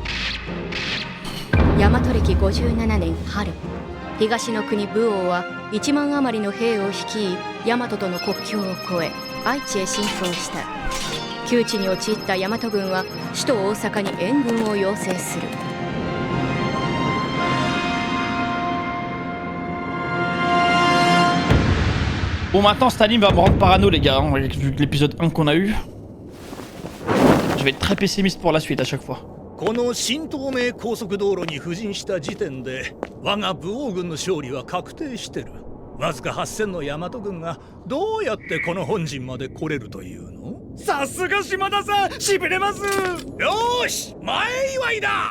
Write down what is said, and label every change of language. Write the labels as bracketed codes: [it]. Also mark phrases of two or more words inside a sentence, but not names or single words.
[ja] 大和暦57年春、東の国武王は1万余りの兵を率い大和との国境を越え愛知へ侵攻した。窮地に陥った大和軍は首都大阪に援軍を要請する。 [fr] Bon, maintenant cet anime va me rendre parano les gars, hein, vu l'épisode 1 qu'on a eu. Je vais être très pessimiste pour la suite à chaque fois. [ja] この新東名高速道路に布陣した時点で我が武王軍の勝利は確定してる。わずか8000の大和軍がどうやってこの本陣まで来れるというの？さすが島田さん、しびれます。よーし、前祝いだ。